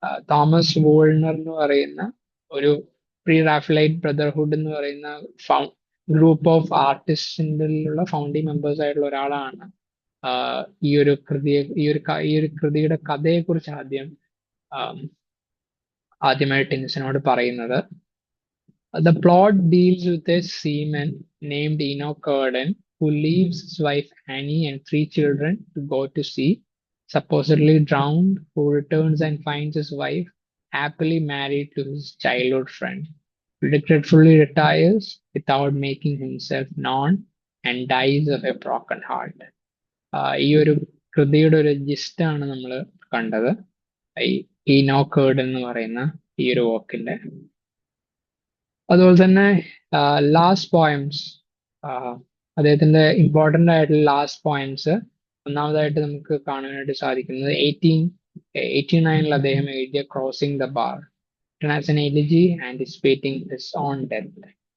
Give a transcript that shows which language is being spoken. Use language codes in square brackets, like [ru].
[ml] Thomas വൂൾണർ എന്ന് പറയുന്ന ഒരു പ്രീ റാഫലൈറ്റ് ബ്രദർഹുഡ് എന്ന് പറയുന്ന ഗ്രൂപ്പ് ഓഫ് ആർട്ടിസ്റ്റിലുള്ള ഫൗണ്ടിങ് മെമ്പേഴ്സ് ആയിട്ടുള്ള ഒരാളാണ് ഈ ഒരു കൃതിയുടെ കഥയെ കുറിച്ച് ആദ്യമായിട്ട് ടെനിസനോട് പറയുന്നത്. [en] The plot deals with a seaman named Enoch Arden who leaves his wife Annie and 3 children to go to sea, supposedly drowned, who returns and finds his wife happily married to his childhood friend. Regretfully retires without making himself known and dies of a broken heart. [ml] ഈ ഒരു കൃതിയുടെ ഒരു ജിസ്റ്റാണ് നമ്മൾ കണ്ടത്, ഈനോക്ക് ഏർഡൻ എന്ന് പറയുന്ന ഈ ഒരു വർക്കിന്റെ. അതുപോലെ തന്നെ ലാസ്റ്റ് പോയംസ്, അദ്ദേഹത്തിന്റെ ഇമ്പോർട്ടന്റ് ആയിട്ടുള്ള ലാസ്റ്റ് പോയംസ് ഒന്നാമതായിട്ട് നമുക്ക് കാണാനായിട്ട് സാധിക്കുന്നത് 1889 അദ്ദേഹം എഴുതിയ crossing the bar, [en] As an elegy anticipating his own death.